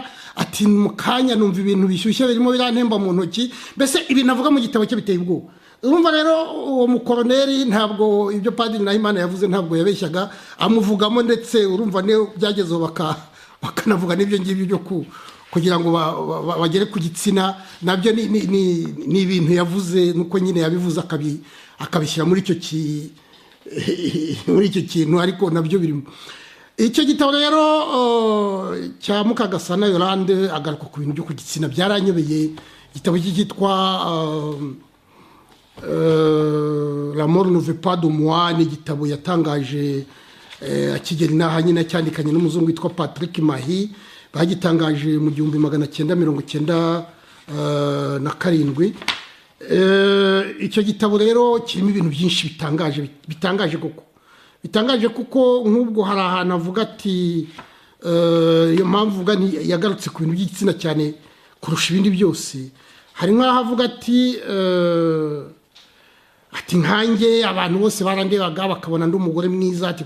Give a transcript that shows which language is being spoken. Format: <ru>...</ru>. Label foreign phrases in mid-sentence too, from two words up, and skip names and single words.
<rw>ati mu kanya numva ibintu bishyushye birimo birantemba mu ntoki mbese ibintu avuga mu gitabo cye biteye ubwoba urumva rero uwo mukoroneri ntabwo ibyo Padiri Nahimana yavuze ntabwo yabeshyaga amuvugamo ndetse urumva ne byagezeho bakanavuga n'ibyo ngibyo byo kugira ngo bagere ku gitsina nabyo ni ibintu yavuze nuko nyine yabivuze akabishyira muri icyo kintu ariko nabyo birimo icyo gitabo rero cya Mukagasana Yolande agaruka ku bintu byo ku gitsina byaranyobeye igitabo cyitwa La mort ne veut pas de moi ni igitabo yatangaje akigera inaha nyine cyandikanye n'umuzungu witwa Patrick Mahi bagitangaje mu 1997 icyo gitabo rero kirimo ibintu byinshi bitangaje kuko nk'ubwo hari ahantu avuga ati iyo mpamvu uvuga yagarutse ku bintu by'igitsina cyane kurusha ibindi byose hari nk'aho avuga ati nkanjye abantu bose barandebaga bakabona ndi umugore mwiza ati</rw>